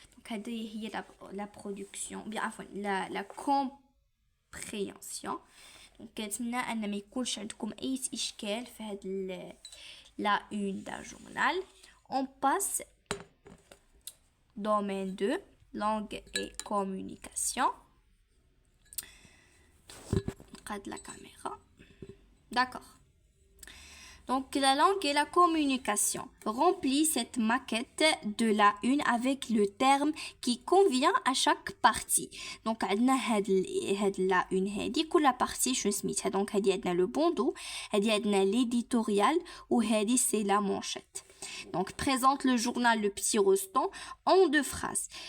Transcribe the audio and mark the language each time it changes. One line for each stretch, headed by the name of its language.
French: Donc,
Arabic: هذه هي
French: la production, bien enfin la compréhension.
Arabic: Donc, كنتمنى أن ما يكونش عندكم أي إشكال في هذا
French: la une d'un journal. On passe domaine 2, langue et communication. Regarde la caméra. D'accord. Donc, la langue et la communication. Remplis cette maquette de la une avec le terme qui convient à chaque partie.
Arabic: Donc, عندنا هاد la une هادي كل partie شنو سميتها.
French: Donc,
Arabic: هادي عندنا
French: le bandeau, هادي عندنا l'éditorial
Arabic: وهادي
French: c'est la manchette. Donc, présente le journal Le Petit Rostand en 2 phrases.